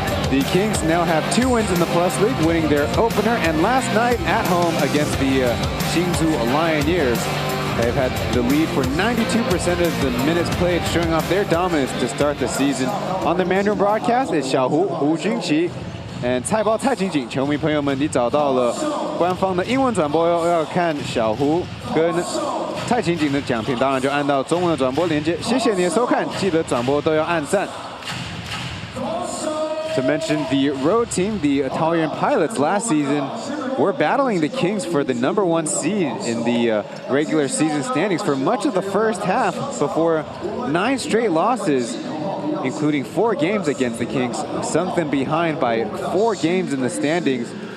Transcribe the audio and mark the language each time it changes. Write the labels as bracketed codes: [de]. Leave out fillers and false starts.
[en] The Kings now have 2 wins in the Plus League, winning their opener and last night at home against the Xingzhou Lioneers. They've had the lead for 92% of the minutes played, showing off their dominance to start the season. On the Mandarin broadcast, it's 小胡胡君奇 and 菜包蔡景景。 [zh] 球迷朋友们，你找到了官方的英文转播哟，要看小胡跟蔡景景的讲评，当然就按到中文的转播连接。谢谢你的收看，记得转播都要按赞。 [en] To mention the road team, the Taoyuan Pilots last season were battling the Kings for the #1 seed in the regular season standings for much of the first half before 9 straight losses, including 4 games against the Kings, sunk them behind by 4 games in the standings.